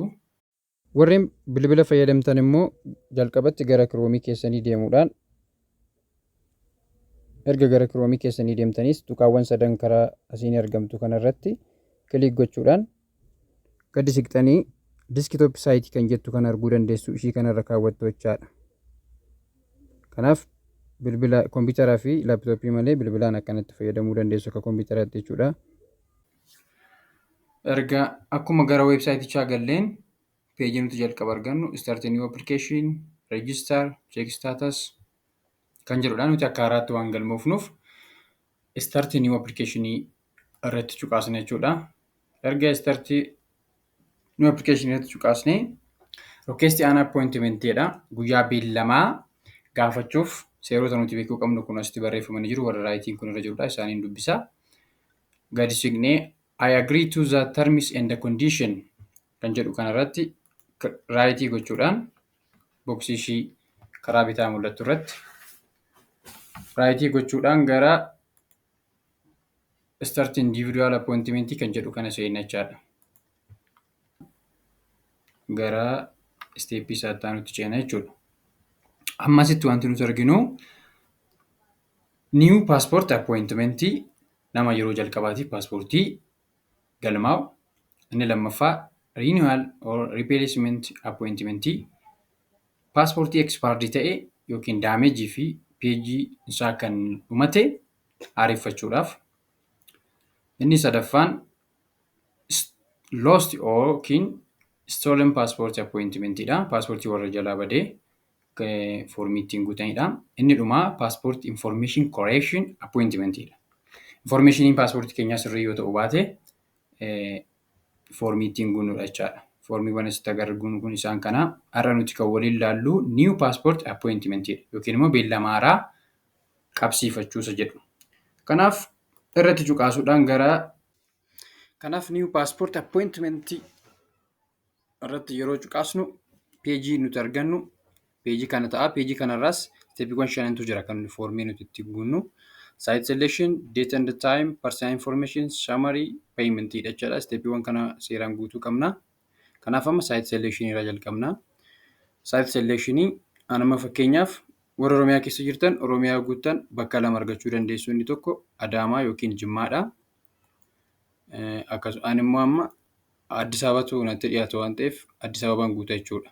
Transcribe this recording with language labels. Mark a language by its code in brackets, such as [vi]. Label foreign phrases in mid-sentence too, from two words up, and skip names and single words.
[om] Warreen bilbila fayyadamtan immoo jalqabatti gara kiroomii keessanii deemuudhaan erga gara kiroomii keessanii deemtanis tuqaawwan sadan karaa asiin argamtu kanarratti kilik gochuudhaan gadi siqxanii diskitoop saayitii kan jettu kan arguu dandeessu ishii kanarra kaawwattu jechaadha. Kanaaf bilbila kompiitaraa fi laaptooppii malee bilbilaan akkanatti fayyadamuu dandeessu akka kompiitaraatti jechuudha. Erga akkuma gara weebsaayitichaa galleen peejii nuti jalqaba argannu [en] start new application, register, check status [om] kan jedhudha. Nuti akka haaraatti waan galmoofnuuf [en] start new application [om] irratti cuqaasna jechuudha. Erga [en] start new application [om] irratti cuqaasne [en] request an appointment [om] jedha. Guyyaa beellamaa gaafachuuf seerota nuti beekuu qabnu kun asitti barreeffamanii jiru. Warra raayitiin kun irra jirudha. Isaaniin dubbisa. Gadi siqnee [en] I agree to the terms and the condition [om] kan jedhu kanarratti raayitii gochuudhaan boksii ishii karaa bitaa mul'attu irratti raayitii gochuudhaan gara [en] start individual appointment [om] kan jedhu kana seenna jechaadha. Gara isteeppii isaa nuti ceena jechuudha. Ammasitti wanti nuti arginu [en] new passport appointment [om] nama yeroo jalqabaatiif paaspoortii galmaa'u. Inni lammaffaa [en] renewal or replacement appointment [om] paaspoortii expired ta'e yookiin daameejii fi peejii isaa kan dhumate haareffachuudhaaf. Inni sadaffaan lost yookiin [en] stolen passport appointment [om] dha. Paaspoortii warra jalaa badee foormii ittiin guutanidha. Inni dhumaa [en] passport information correction appointment [om] dha. Informationiin paaspoortii keenyaa sirrii yoo ta'u baate foormii ittiin guunnudha jechaadha. Foormiiwwan asitti agarru kun isaan kana. Har'a nuti kan waliin ilaallu [en] new passport appointment [om] yookiin immoo beellama haaraa qabsiifachuusa jedhu. Kanaaf irratti cuqaasuudhaan kanaaf [en] new passport appointment [om] irratti yeroo cuqaasnu peejii nuti argannu peejii kana ta'a. Peejii kanarraas isteeppiiwwan shanantu jira kan foormii nuti itti guunnu. [en] Site selection, date and time, personal information, summary, payment jechuudha. [om] Isteeppiiwwan kana seeraan guutuu qabna. Kanaaf amma [en] site selection [om] irraa jalqabna. [en] Site selection [om] anuma fakkeenyaaf warra Oromiyaa keessa jirtan Oromiyaa guutan bakka lama argachuu dandeessu. Inni tokko Adaamaa yookiin Jimmaadha. Akkasuma ani immoo amma Addis Ababaatu natti dhiyaatu waan ta'eef Addis Ababaan guuta jechuudha.